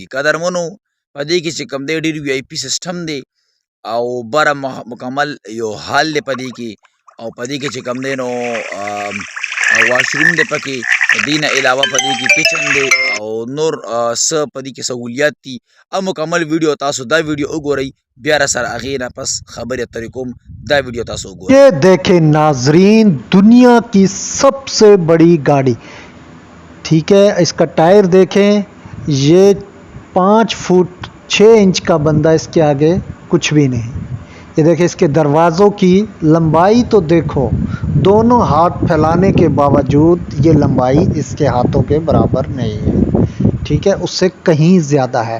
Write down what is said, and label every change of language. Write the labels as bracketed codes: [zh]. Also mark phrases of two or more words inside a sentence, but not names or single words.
[ps] قدرمنو په دې کې چې کوم دی ډېر [en] VIP system [ps] دی، او بره مکمل یو هال دی په دې کې. او په دې کې چې کوم دی نو واشروم دی پکې، دې نه علاوه په دې کې کچن دی او نور څه په دې کې سهولیات دي. او مکمل ویډیو تاسو دا ویډیو وګورئ، بیا را سره هغې نه پس خبرې اترې کوم. دا ویډیو تاسو وګورئ. [ur] یہ دیکھیں ناظرین، دنیا کی سب سے بڑی گاڑی، ٹھیک ہے. اس کا ٹائر دیکھیں، یہ 5 فٹ 6 انچ کا بندہ، اس کے آگے کچھ بھی نہیں. یہ دیکھیں اس کے دروازوں کی لمبائی تو دیکھو، دونوں ہاتھ پھیلانے کے باوجود یہ لمبائی اس کے ہاتھوں کے برابر نہیں ہے، ٹھیک ہے، اس سے کہیں زیادہ ہے.